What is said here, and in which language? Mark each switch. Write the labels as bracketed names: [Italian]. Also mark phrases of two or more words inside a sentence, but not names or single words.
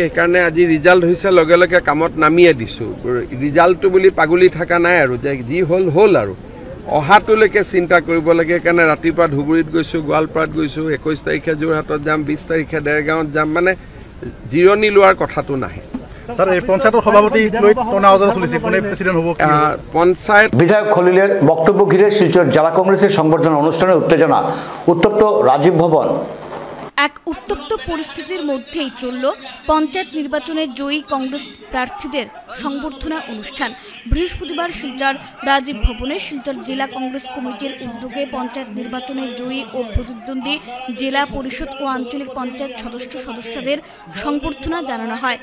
[Assamese] সেইকাৰণে আজি ৰিজাল্ট হৈছে, লগে লগে কামত নামিয়ে দিছোঁ। ৰিজাল্টটো বুলি পাগলি থকা নাই আৰু, যে যি হ'ল হ'ল আৰু অহাটোলৈকে চিন্তা কৰিব লাগে। সেইকাৰণে ৰাতিপুৱা ধুবুৰীত গৈছোঁ, গোৱালপাৰাত গৈছোঁ, 21 তাৰিখে যোৰহাটত যাম, 20 তাৰিখে দেৰগাঁৱত যাম, মানে জিৰণি লোৱাৰ কথাটো নাহে। পঞ্চায়তৰ সভাপতি লৈ টনা অজৰা চলিছে, কোনে প্ৰেচিডেণ্ট হ'ব? [Bangla] পঞ্চায়েত বিধায়ক খলিলের বক্তব্য ঘিরে শিলচর জেলা কংগ্রেসের সংবর্ধনা অনুষ্ঠানে উত্তেজনা, উত্তপ্ত রাজীব ভবন। এক উত্তপ্ত পরিস্থিতির মধ্যেই চলল পঞ্চায়েত নির্বাচনে জয়ী কংগ্রেস প্রার্থীদের সংবর্ধনা অনুষ্ঠান। বৃহস্পতিবার শিলচর রাজীব ভবনে শিলচর জেলা কংগ্রেস কমিটির উদ্যোগে পঞ্চায়েত নির্বাচনে জয়ী ও প্রতিদ্বন্দ্বী জেলা পরিষদ ও আঞ্চলিক পঞ্চায়েত সদস্যদের সংবর্ধনা জানানো হয়।